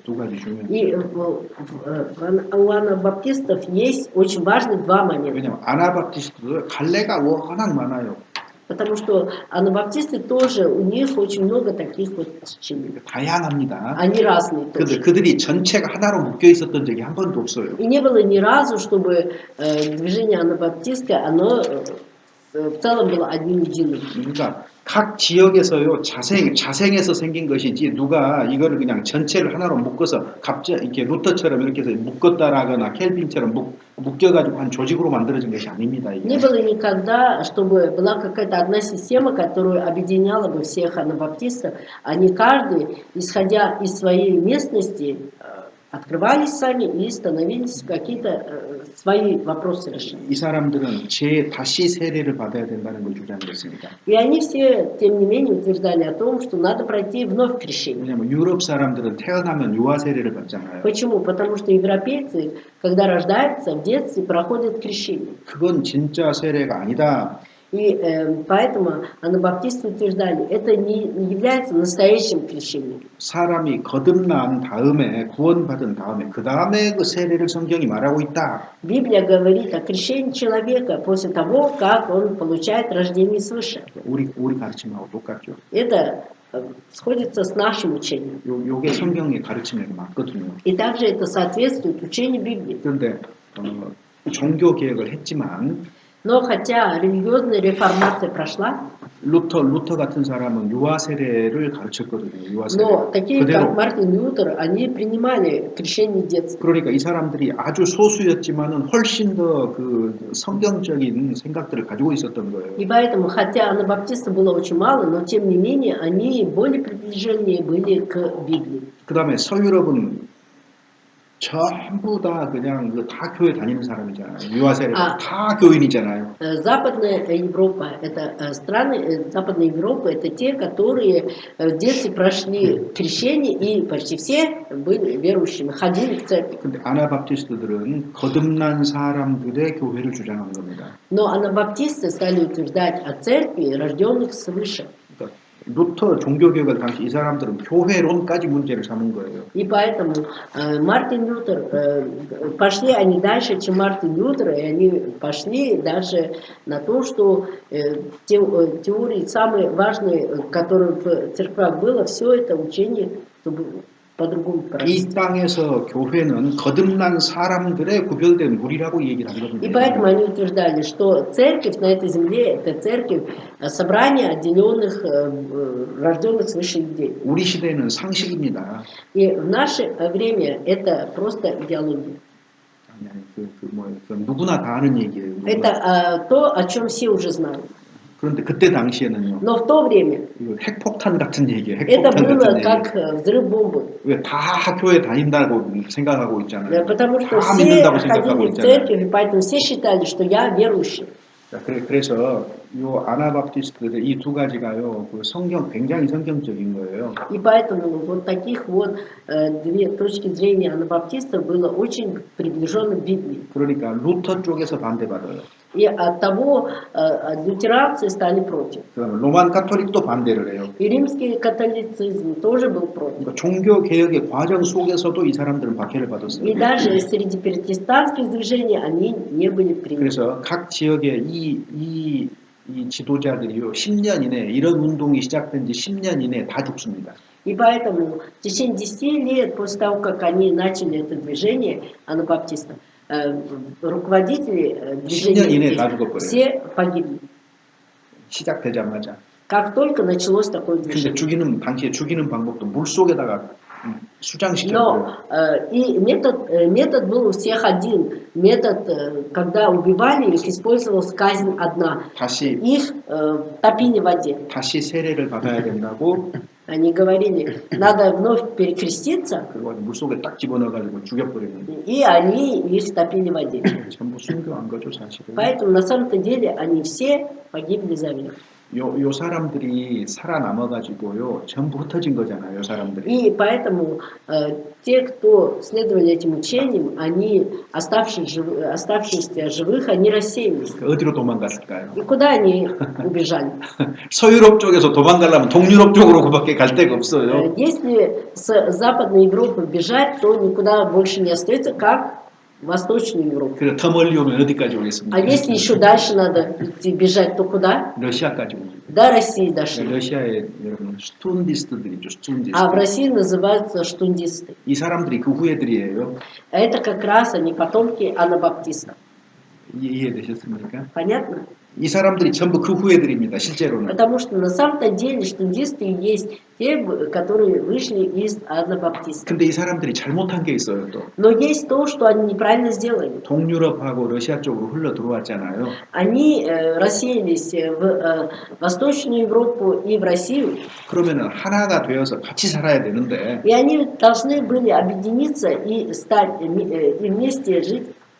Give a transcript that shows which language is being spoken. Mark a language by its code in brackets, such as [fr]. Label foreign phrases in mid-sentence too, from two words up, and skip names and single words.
[ko] 두 가지 중요한. [ru] И у анабаптистов есть очень важных два момента. [ko] 왜냐면 아나바티스트도 갈래가 워낙 많아요. [ru] Потому что анабаптисты тоже, у них очень много таких вот течений. [ko] 다양합니다. [ru] Они разные [ko] 근데 [ru] тоже. [ko] 그들이 전체가 하나로 묶여 있었던 적이 한 번도 없어요. [ru] И не было ни разу, чтобы движение анабаптистское, оно в целом было одним единым. [ko] 그러니까 각 지역에서요 자생해서 생긴 것이지 누가 이거를 그냥 전체를 하나로 묶어서 갑자기 이렇게 루터처럼 이렇게 해서 묶었다라거나 켈빈처럼 묶여가지고 한 조직으로 만들어진 것이 아닙니다. 이게. [ru] Не было никогда, чтобы была какая-то одна система, которая объединяла бы всех анабаптистов, они каждый, исходя из своей местности, открывались сами и становились какие-то свои вопросы решать. [ko] 이 사람들은 다시 세례를 받아야 된다는 걸 주장했습니다. [ru] И они все, тем не менее, утверждали о том, что надо пройти вновь крещение. [ko] 왜냐하면 유럽 사람들은 태어나면 유아 세례를 받잖아요. [ru] Почему? Потому что европейцы, когда рождаются, в детстве проходят крещение. [ko] 그건 진짜 세례가 아니다. [ru] И поэтому анабаптисты утверждали, это не является настоящим крещением. [ko] 사람이 거듭난 다음에 구원받은 다음에 그 다음에 그 세례를 성경이 말하고 있다. [ru] Библия говорит о крещении человека после того, как он получает рождение свыше. [ko] 우리 가르침하고 똑같죠. [ru] Это сходится с нашим учением. [ko] 요게 성경의 가르침에 맞거든요. [ru] И также это соответствует учению Библии. [ko] 그런데 종교 개혁을 했지만 [ru] Но хотя религиозная реформация прошла, [ko] 루터 같은 사람은 유아 세례를 가르쳤거든요. 유아 세례. [ru] но такие, [ko] 그대로. [ru] как Мартин Лютер, они принимали крещение детства. [ko] 그러니까 이 사람들이 아주 소수였지만은 훨씬 더 그 성경적인 생각들을 가지고 있었던 거예요. [ru] И поэтому, хотя анабаптистов было очень мало, но тем не менее они более приближенные были к Библии. [ko] 그 다음에 서유럽은 전부 다 그냥 다 교회 다니는 사람이잖아요. 유아 세례 다 교인이잖아요. [ru] Западная Европа, это страны Западной Европы, это те, которые в детстве прошли крещение и почти все были верующими, ходили в церковь. [ko] 근데 아나바티스트들은 거듭난 사람들의 교회를 주장한 겁니다. [ru] Но анабаптисты стали утверждать о церкви, рожденных свыше. [ko] 그러니까 루터 종교개혁을 당시 이 사람들은 교회론까지 문제를 삼은 거예요. [ru] И поэтому Мартин Лютер, пошли они дальше, чем Мартин Лютер, и они пошли даже на то, что теории самые важные, которые в церквах было, все это учение, чтобы по-другому [ko] 이 [ru] провести. [ko] 땅에서 교회는 거듭난 사람들의 구별된 무리라고 얘기를 [ru] И [ko] 하거든요. [ru] поэтому они утверждали, что церковь на этой земле это церковь собрания отделенных, рожденных свыше людей. [ko] 우리 시대는 상식입니다. [ru] И в наше время это просто идеология. [ko] 누구나 다 아는 얘기예요. 누구나. [ru] Это то, о чем все уже знают. [ko] 그런데 그때 당시에는요. [ru] Но в то время [ko] 이거 핵폭탄 같은 얘기예요. [ru] это [ko] 핵폭탄 [ru] было [ko] 같은 얘기. [ru] как взрыв бомбы. [ko] 왜 다 학교에 다닌다고 생각하고 있잖아요. [ru] Потому что [ko] 다 [ru] все [ko] 믿는다고 생각하고 [ru] ходили в [ko] 있잖아요. [ru] церковь, и поэтому все считали, что я верующий. [ko] 자, 그래서 요 아나바프티스트들 이 두 가지가요. 그 성경 굉장히 성경적인 거예요. [ru] И поэтому вот таких вот две точки зрения анабаптистов было очень приближенно к Библии. [ko] 그러니까 루터 쪽에서 반대받아요. [ru] И от того лютеранцы стали против. [ko] 그다음에 로만 카톨릭도 반대를 해요. [ru] И римский католицизм тоже был против. [ko] 그러니까 종교 개혁의 과정 속에서도 이 사람들은 박해를 받았어요. [ru] И даже среди протестантских движений они не были приняты. [ko] 그래서 각 지역의 이 지도자들이요 10년 이내 이런 운동이 시작된 지 10년 이내 다 죽습니다. [ru] И поэтому в течение 10 лет после того, как они начали это движение анабаптистов, руководители движения все погибли. [ko] 시작되자마자. [ru] Как только началось такое [ko] 근데 [ru] движение. [ko] 당시에 죽이는 방법도 물 속에다가 수장시켰어요. [ru] Но и метод был у всех один. Метод, когда убивали их, использовалась казнь одна. [ko] 다시 [ru] Их топили в воде. [ko] 다시 세례를 받아야 된다고. [ru] Они говорили, надо вновь перекреститься. [ko] 그리고 물 속에 딱 집어넣어가지고 죽여버리는. [ru] И они их топили в воде. [ko] 전부 순교한 거죠 사실은. [ru] Поэтому на самом-то деле они все погибли за веру. [ko] 요 사람들이 살아남아가지고요 전부 흩어진 거잖아요. 요 사람들이. [ru] И поэтому те, кто следовали этим учениям, они, оставшиеся живых, они рассеялись. [ko] 어디로 도망갔을까요? [ru] И куда они убежали? [ko] 서유럽 쪽에서 도망가려면 동유럽 쪽으로 그밖에 갈 데가 없어요. [ru] Если с Западной Европы бежать, то никуда больше не остается, как в Восточную Европу. [ko] 그래 더 멀리 오면 어디까지 오겠습니까? [ru] А если еще дальше надо идти бежать, то куда? [ko] 러시아까지 오죠. [ru] До России дошли. [ko] 러시아에 여러분 스툰디스트들이죠. 스툰디스트. [ru] А в России называются штундисты. [ko] 이 사람들이 그 후예들이에요. [ru] Это как раз они потомки анабаптистов. [ko] 이해되셨습니까? [ru] Понятно? [ko] 이 사람들이 전부 그 후예들입니다. 실제로는. [ru] Потому что на самом-то деле штундисты есть те, которые вышли из анабаптистов. [ko] 근데 이 사람들이 잘못한 게 있어요 또. [ru] Но есть то, что они неправильно сделали. [ko] 동유럽하고 러시아 쪽으로 흘러 들어왔잖아요. [ru] Они рассеялись в Восточную Европу и в Россию. [ko] 그러면은 하나가 되어서 같이 살아야 되는데. [ru] И они должны были объединиться и стать и вместе жить.